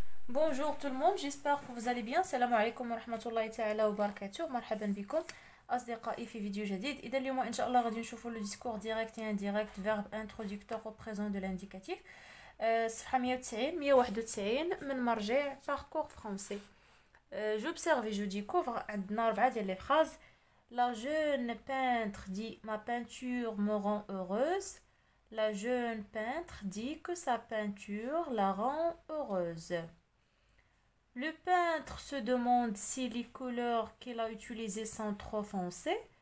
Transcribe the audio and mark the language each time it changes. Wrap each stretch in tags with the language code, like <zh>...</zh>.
<fr>Bonjour tout le monde, j'espère que vous allez bien.</fr> <ar>السلام عليكم ورحمة الله تعالى وبركاته. مرحبا بكم أصدقائي في فيديو جديد. إذا اليوم إن شاء الله غادي نشوفوا le discours direct et indirect verbe introducteur au présent de l'indicatif. صفحة 190 191 من مرجع parcours français.</ar> <fr>J'observe et je découvre</fr> <ar>عندنا 4 ديال</ar> <fr>les phrases. La jeune peintre dit ma peinture me rend heureuse. La jeune peintre dit que sa peinture la rend heureuse. Le peintre se demande si les couleurs qu'il a utilisées sont trop foncées.</fr>